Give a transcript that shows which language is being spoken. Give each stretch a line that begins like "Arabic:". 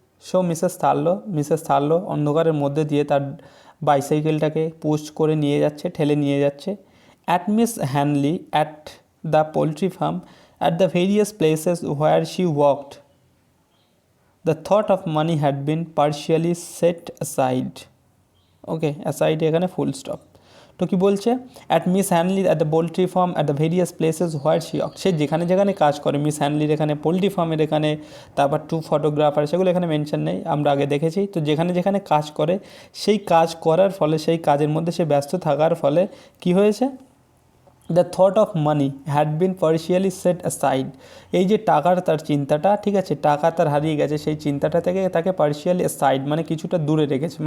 Bangla: So Mrs থার্লো অন্ধকারের মধ্যে দিয়ে তার বাইসাইকেলটাকে পুশ করে নিয়ে যাচ্ছে, ঠেলে নিয়ে যাচ্ছে।
English: At Miss Hanley, at the poultry farm, at the various places where she walked, the thought of money had been partially set aside.
Bangla: Okay, aside এখানে ফুল স্টপ। তো কী বলছে,
English: at miss Hanley at the poultry farm at the various places where she worked,
Bangla: সে যেখানে যেখানে কাজ করে, miss হ্যানলির এখানে, poultry ফার্মের এখানে, তারপর 2 ফটোগ্রাফার, সেগুলো এখানে মেনশন নেই, আমরা আগে দেখেছি। তো যেখানে যেখানে কাজ করে, সেই কাজ করার ফলে, সেই কাজের মধ্যে সে ব্যস্ত থাকার ফলে কি হয়েছে,
English: the thought of money had been partially set aside,
Bangla: এই যে টাকার তার চিন্তাটা, ঠিক আছে, টাকা তার হারিয়ে গেছে, সেই চিন্তাটা থেকে তাকে পার্শিয়ালি অ্যাসাইড মানে কিছুটা দূরে রেখেছে।